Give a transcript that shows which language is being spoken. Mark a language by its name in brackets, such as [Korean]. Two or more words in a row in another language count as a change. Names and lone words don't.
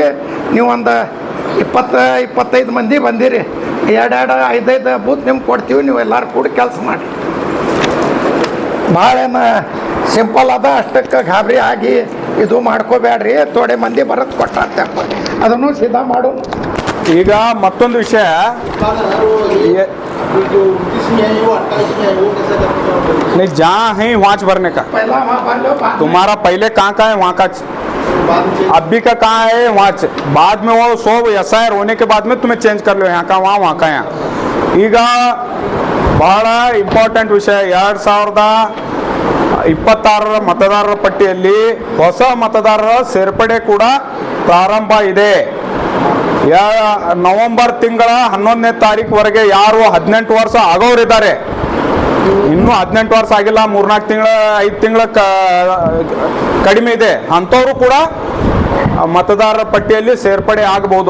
[Kannada] ನೀವು ಒಂದು 20-25 ಮಂದಿ ಬಂದಿರಿ, 2-5 ಬೂತ್ ನಿಮ್ಗೆ ಕೊಡ್ತೀವಿ. ನೀವು ಎಲ್ಲರೂ ಕೂಡಿ ಕೆಲಸ ಮಾಡಿ. ಭಾಳ ಸಿಂಪಲ್ ಅದ, ಅಷ್ಟಕ್ಕೆ ಗಾಬರಿ ಆಗಿ ಇದು ಮಾಡ್ಕೋಬೇಡ್ರಿ. ಥೋಡೆ ಮಂದಿ ಬರೋದು ಕೊಟ್ಟ ಅದನ್ನು ಸಿದ್ಧ ಮಾಡು. ಈಗ ಮತ್ತೊಂದು ವಿಷಯ, [Hindi] नहीं जहाँ है वहाँ भरने का, तुम्हारा पहले कहाँ का है वहाँ का, अभी का कहाँ है वहाँ, बाद में वो 100 SIR होने के बाद में तुम्हें चेंज कर लो, यहाँ का वहाँ का यहाँ. [Kannada] ಈಗ ಬಹಳ ಇಂಪಾರ್ಟೆಂಟ್ ವಿಷಯ, 2026 ಮತದಾರರ ಪಟ್ಟಿಯಲ್ಲಿ ಹೊಸ ಮತದಾರರ ಸೇರ್ಪಡೆ ಕೂಡ ಪ್ರಾರಂಭ ಇದೆ. ನವೆಂಬರ್ ತಿಂಗಳ 11ನೇ ತಾರೀಕುವರೆಗೆ ಯಾರು 18 ವರ್ಷ ಆಗೋರಿದ್ದಾರೆ, ಇನ್ನೂ 18 ವರ್ಷ ಆಗಿಲ್ಲ, 3-4 ತಿಂಗಳ 5 ತಿಂಗಳ ಕಡಿಮೆ ಇದೆ, ಅಂಥವರು ಕೂಡ ಮತದಾರರ ಪಟ್ಟಿಯಲ್ಲಿ ಸೇರ್ಪಡೆ ಆಗಬಹುದು.